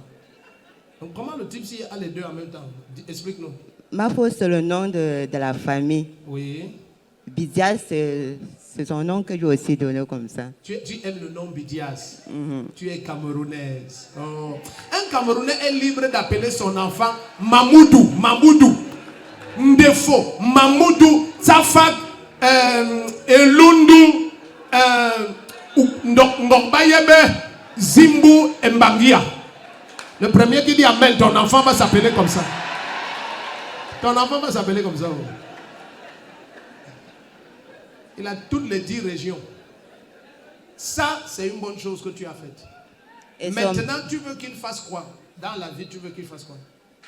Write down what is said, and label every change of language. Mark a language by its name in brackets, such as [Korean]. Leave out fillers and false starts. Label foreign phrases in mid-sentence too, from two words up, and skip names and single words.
[French] Donc comment le type s'il a les deux en même temps? Explique-nous. Mafo, c'est le nom de la famille. Oui. Bidias, c'est son nom que j'ai aussi donné comme ça. Tu aimes le nom Bidias. Tu es camerounaise. Oh. Un Camerounais est libre d'appeler son enfant Mamoudou. Mamoudou. Ndefo. Mamoudou. Tsafak. Elundu. Ndokbayebe. Zimbu. Mbangia. Le premier qui dit Amen, ton enfant va s'appeler comme ça. Ton enfant va s'appeler comme ça. Il a toutes les 10 régions. Ça, c'est une bonne chose que tu as faite. Et maintenant, tu veux qu'il fasse quoi? Dans la vie, tu veux qu'il fasse quoi?